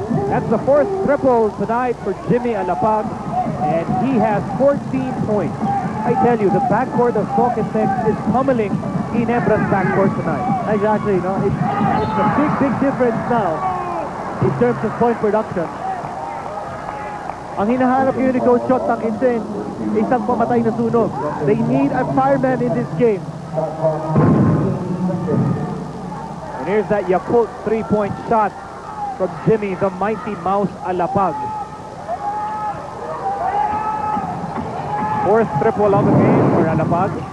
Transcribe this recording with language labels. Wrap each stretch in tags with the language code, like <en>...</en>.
<en>That's the fourth triple tonight for Jimmy Alapag, and he has 14 points. I tell you, the backcourt of Talking Tech is pummeling Ginebra's backcourt tonight. Exactly, no? It's a big difference now in terms of point production.</en> <tl>Ang hinahanap ngayon ni Coach Shot Takinsen, isang pamatay na sunog.</tl> <en>They need a fireman in this game. And here's that Yakult three-point shot from Jimmy, the Mighty Mouse Alapag. Fourth triple of the game for Alapag.</en>